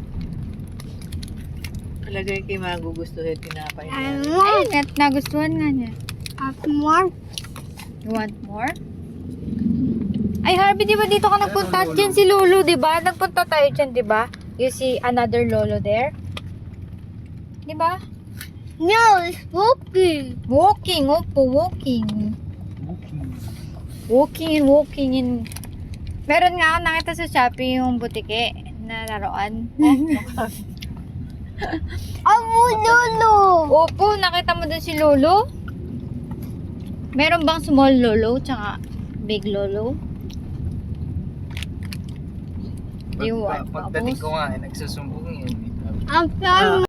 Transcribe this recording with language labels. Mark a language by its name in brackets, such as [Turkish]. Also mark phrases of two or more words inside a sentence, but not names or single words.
[Filipino] Palagay kay magugustuhin tinapay [English] I [Filipino] niya. Ay, [English] want [Filipino] nagustuhan nga niya. [English] more. You want more? [Filipino] Ay, Harvey, di ba dito ka nagpunta? Diyan si Lolo, di ba? Nagpunta tayo dyan, di ba? [English] You see another Lolo there? [Filipino] Di ba? [English] No, it's walking. Walking, opo, walking. Walking in... [Filipino] Meron nga ako nakita sa Shopee yung butike na laruan. Lolo. Opo, nakita mo dun si Lolo? Meron bang small Lolo tsaka big Lolo? [English] Do you want [Filipino] Pagdating [English] bubbles? [Filipino] ko nga, nagsusumbong yun. [English] I'm sorry.